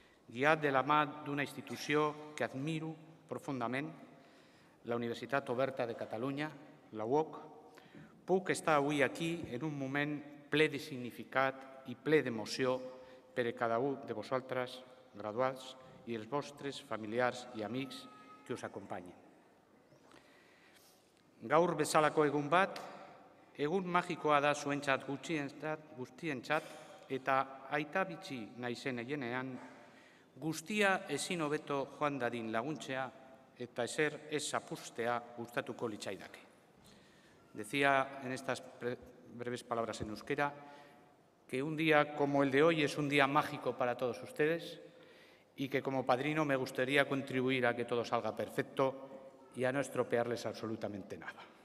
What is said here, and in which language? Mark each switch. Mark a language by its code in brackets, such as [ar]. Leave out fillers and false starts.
[ca] Guiat de la mà d'una institució que admiro profundament, la Universitat Oberta de Catalunya, la UOC, puc estar avui aquí en un moment ple de significat i ple d'emoció per a cada un de vosaltres, graduats, i els vostres familiars i amics que us acompanyen. [eu] Gaur bezalako egun bat, egun magikoa da zuentzat guztientzat eta aita bitxi naizen egenean, guztia ezin hobeto joan dadin laguntzea eta ezer ez zapuztea gustatuko litzaidake. [es] Decía en estas breves palabras en euskera que un día como el de hoy es un día mágico para todos ustedes y que como padrino me gustaría contribuir a que todo salga perfecto y a no estropearles absolutamente nada.